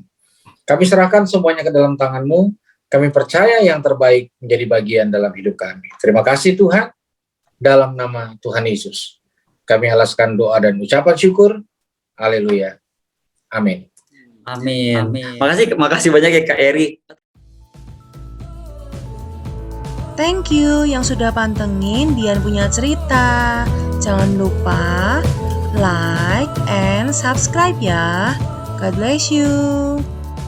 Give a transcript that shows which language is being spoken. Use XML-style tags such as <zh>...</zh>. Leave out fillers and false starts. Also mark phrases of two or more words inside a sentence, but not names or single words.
<id>Kami serahkan semuanya ke dalam tangan-Mu, kami percaya yang terbaik menjadi bagian dalam hidup kami. Terima kasih Tuhan, dalam nama Tuhan Yesus. Kami alaskan doa dan ucapan syukur, haleluya, amin. Amin. Makasih banyak ya Kak Eri.</id> <en>Thank you</en> <id>yang sudah pantengin Dian Punya Cerita. Jangan lupa</id> <en>like and subscribe</en> <id>ya.</id> <en>God bless you.</en>